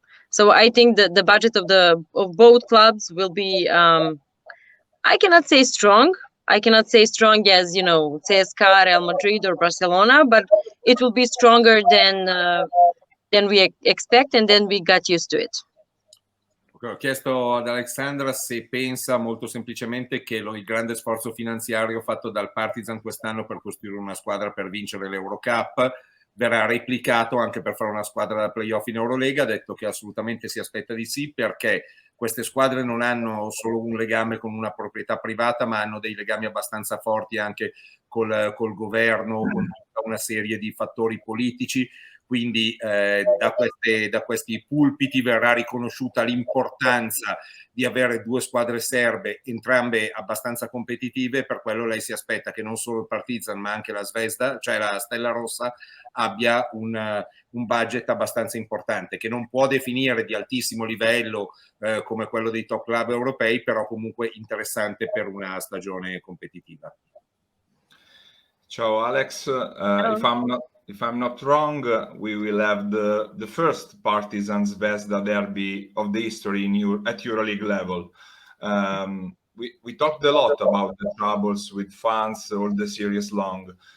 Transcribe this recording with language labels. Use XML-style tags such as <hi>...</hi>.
<en>So I think that the budget of both clubs will be I cannot say strong. I cannot say strong as CSKA, Real Madrid or Barcelona, but it will be stronger than we expect, and then we got used to it.</en> <it>Ho chiesto ad Alexsandra se pensa molto semplicemente che il grande sforzo finanziario fatto dal Partizan quest'anno per costruire una squadra per vincere l'Eurocup verrà replicato anche per fare una squadra da playoff in Eurolega. Ha detto che assolutamente si aspetta di sì, perché queste squadre non hanno solo un legame con una proprietà privata, ma hanno dei legami abbastanza forti anche col governo, con tutta una serie di fattori politici. quindi da questi pulpiti verrà riconosciuta l'importanza di avere due squadre serbe, entrambe abbastanza competitive. Per quello lei si aspetta che non solo il Partizan ma anche la Zvezda, cioè la Stella Rossa, abbia un budget abbastanza importante, che non può definire di altissimo livello come quello dei top club europei, però comunque interessante per una stagione competitiva. Ciao</it> <en>Alex, if I'm not wrong, we will have the first Partizan Zvezda derby of the history at Euroleague level. We talked a lot about the troubles with fans all the series long.</en>